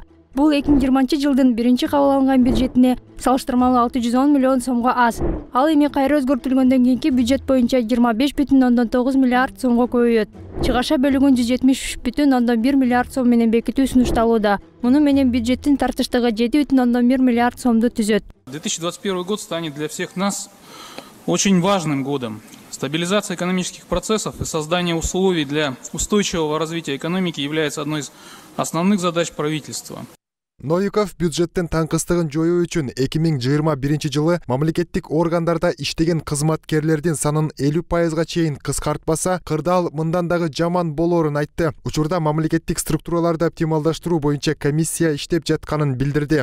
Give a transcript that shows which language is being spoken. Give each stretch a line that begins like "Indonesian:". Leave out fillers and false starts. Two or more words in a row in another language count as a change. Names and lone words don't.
Kyrgyz: Бул 2020 жылдын биринчи кабыл алынган бюджетине салыштырмалуу 610 миллион сомго аз. Ал эми кайра өзгөртүлгөндөн кийинки бюджет боюнча 25,9 миллиард сомго көбөйөт. Чыгаша бөлүгүн 173,1 миллиард сом менен бекитүү сунушталууда. Муну менен бюджеттин тартыштыгы 7,1 миллиард сомду түзөт.
Russian: 2021 год станет для всех нас очень важным годом. Стабилизация экономических процессов и создание условий для устойчивого развития экономики является одной из основных задач правительства.
Kyrgyz: Новиков бюджеттин таңкыстыгын жоюу үчүн 2021 жылы мамлекеттик органдарда иштеген кызматкерлердин санын 50%га чейин кыскартпаса, кырдаал мындан дагы жаман болоорун айтты. Учурда мамлекеттик структураларды оптималдаштыруу боюнча комиссия иштеп жатканын билдирди.